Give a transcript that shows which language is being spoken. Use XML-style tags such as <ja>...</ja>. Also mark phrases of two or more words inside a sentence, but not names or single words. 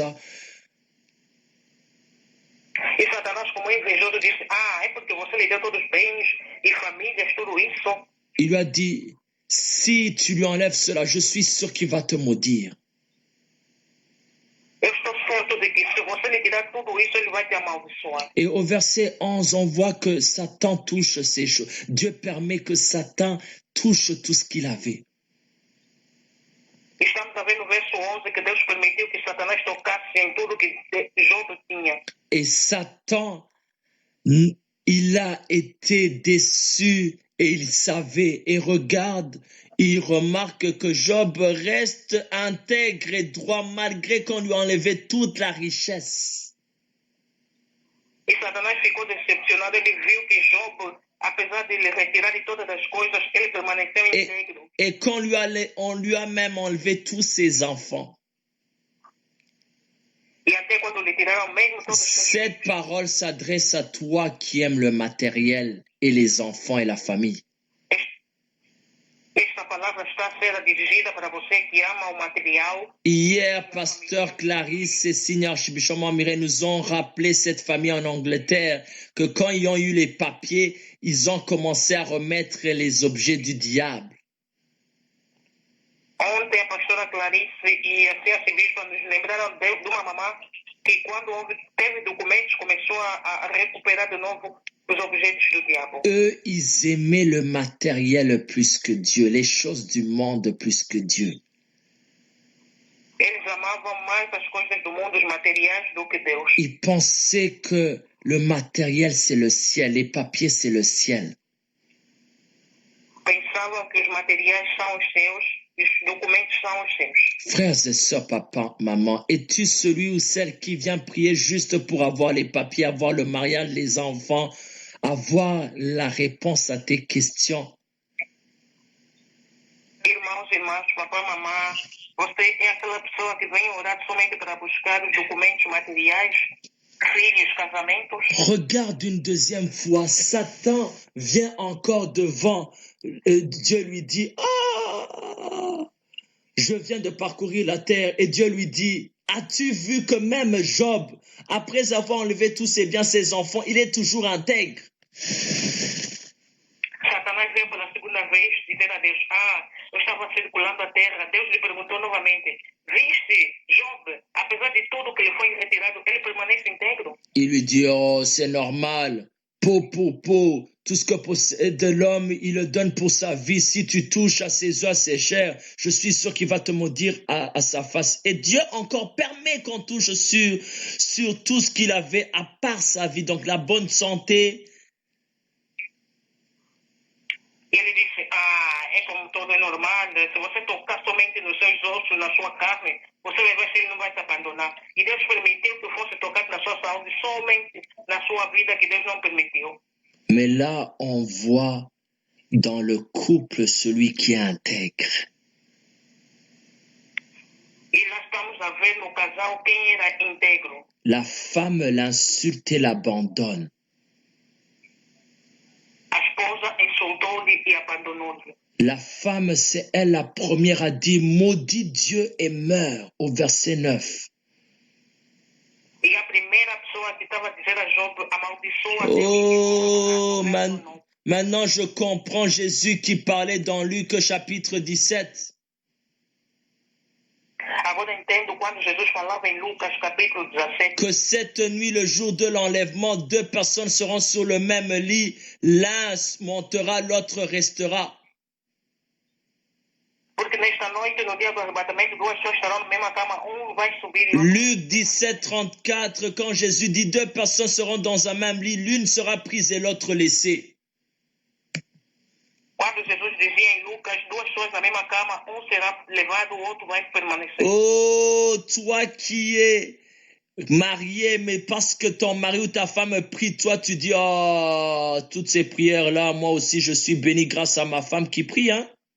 <pt>» E Satanás, como invejoso, disse: é porque você lhe deu todos os bens e famílias, tudo isso.</pt> <fr>Il lui a dit « Si tu lui enlèves cela, je suis sûr qu'il va te maudire. »</fr> <pt>Eu estou certo propósito de que se você lhe tirar tudo isso, ele vai te amaldiçoar.</pt> <fr>Et au verset 11, on voit que Satan touche ces choses. Dieu permet que Satan touche tout ce qu'il avait.</fr> <pt>Estamos a ver no verso 11 que Deus permitiu que Satanás tocasse em tudo que Job tinha.</pt> <fr>Et Satan, il a été déçu et il savait. Et regarde, il remarque que Job reste intègre et droit malgré qu'on lui a enlevé toute la richesse.</fr> <pt>E Satanás ficou decepcionado. Ele viu que Job, apesar de lhe retirar de todas as coisas, ele permaneceu íntegro.</pt> <fr>Et on lui a même enlevé tous ses enfants.</fr> <pt>E até quando lhe tiraram mesmo todos os</pt> <fr>Cette parole s'adresse à toi qui aimes le matériel et les enfants et la famille.</fr> <pt>Esta palavra está a ser dirigida para você que ama o material.</pt> <fr>Hier, pasteur Clarisse et Signor Chibichon Miré nous ont rappelé cette famille en Angleterre que quand ils ont eu les papiers, ils ont commencé à remettre les objets du diable.</fr> <pt>Ontem a pastora Clarice e a Bispa nos lembraram de uma mamã que quando teve documentos começou a recuperar de novo os objetos do diabo.</pt> <fr>Eux, ils aimaient le matériel plus que Dieu, les choses du monde plus que Dieu.</fr> <pt>Eles amavam mais as coisas do mundo, os materiais, do que Deus.</pt> <fr>Ils pensaient que le matériel, c'est le ciel, les papiers, c'est le ciel.</fr> <pt>Pensavam que os materiais são os seus e os documentos são os seus.</pt> <fr>Frères et sœurs, papa, maman, es-tu celui ou celle qui vient prier juste pour avoir les papiers, avoir le mariage, les enfants, avoir la réponse à tes questions?</fr> <pt>Irmãos e irmãs, papai, mamãe, você é aquela pessoa que vem orar somente para buscar os documentos materiais, filhos, casamentos?</pt> <fr>Regarde une deuxième fois, Satan vient encore devant. Dieu lui dit, ah, je viens de parcourir la terre. Et Dieu lui dit, as-tu vu que même Job, après avoir enlevé tous ses biens, ses enfants, il est toujours intègre?</fr> <pt>Satanás veio pela segunda vez dizer a Deus, eu estava circulando a terra. Deus lhe perguntou novamente, viste Job, apesar de tudo que lhe foi retirado, ele permanece íntegro?</pt> <fr>Il lui dit, oh, c'est normal. Tout ce que possède de l'homme, il le donne pour sa vie. Si tu touches à ses os, à ses chairs, je suis sûr qu'il va te maudire à sa face. Et Dieu encore permet qu'on touche sur tout ce qu'il avait à part sa vie. Donc la bonne santé.</fr> <pt>Ele disse, é como todo é normal, se você tocar somente nos seus ossos, na sua carne, você vai ver se ele não vai te abandonar. E Deus permitiu que fosse tocado na sua saúde, somente na sua vida que Deus não permitiu.</pt> <fr>Mais là, on voit dans le couple celui qui est intègre.</fr> <pt>E lá estamos a ver no casal quem era íntegro.</pt> <fr>La femme l'insulte et l'abandonne.</fr> <pt>A esposa insultou-lhe e abandonou-lhe.</pt> <fr>La femme, c'est elle la première à dire, maudit Dieu et meurt, au verset 9.</fr> <pt>E a primeira pessoa que estava a dizer a Job, amaldiçoa Oh, Deus.</pt> <fr>maintenant je comprends Jésus qui parlait dans Luc chapitre 17.</fr> <pt>Agora entendo quando Jesus falava em Lucas capítulo 17.</pt> <fr>Que cette nuit, le jour de l'enlèvement, 2 personnes seront sur le même lit. L'un montera, l'autre restera.</fr> <pt>Porque nesta noite, no dia do arrebatamento, 2 pessoas estarão na mesma cama, vai subir e outro.</pt> <fr>Luc 17, 34, quand Jésus dit 2 personnes seront dans un même lit, l'une sera prise et l'autre laissée.</fr> <pt>Quando Jesus dizia em Lucas, 2 pessoas na mesma cama, será levado, o outro vai permanecer.</pt> <fr>Oh, toi qui es marié, mais parce que ton mari ou ta femme prie, toi tu dis, oh, toutes ces prières-là, moi aussi je suis béni grâce à ma femme qui prie, hein?</fr>